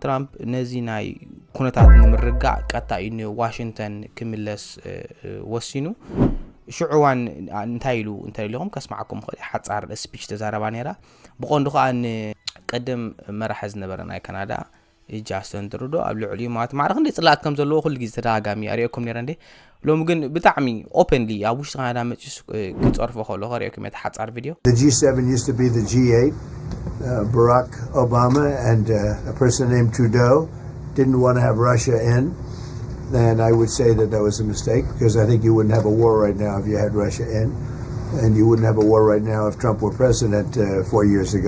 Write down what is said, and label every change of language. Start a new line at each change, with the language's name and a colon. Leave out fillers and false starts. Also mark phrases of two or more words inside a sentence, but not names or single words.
Tigrinya: ትራምፕ ነዚ ናይ ኩነታት ንምርጋዕ ቀጣዩ ንዋሽንግተን ክምለስ ወሲኑ ሽዑ እዋን እንታይ ኢሉኹም ከስማዓኩም ክእል ሓፃር ስፒች ተዛረባ ነይራ ብቐንዱ ከዓ ንቀደም መራሒ ዝነበረ ናይ ካናዳ ጃስቲን ትሩዶ ኣብ ልዕሊኡ ማለት ማዕረኽ እንደ ጽላእ ከም ዘለዎ ኩሉ ግዜ ተደጋጋሚ ኣርእየኩም ነይረ እንዴ ሎሚ ግን ብጣዕሚ ኦፕንሊ ኣብ ውሽጢ ካናዳ መጽኡ ክጸርፎ ከሎ ኣርእየኩም እቲ ሓፃር ቪድዮ
English: The G7 used to be the G8. Barack Obama and a person named Trudeau didn't want to have Russia in. And I would say that was a mistake because I think you wouldn't have a war right now if you had Russia in. And you wouldn't have a war right now if Trump were president 4 years ago.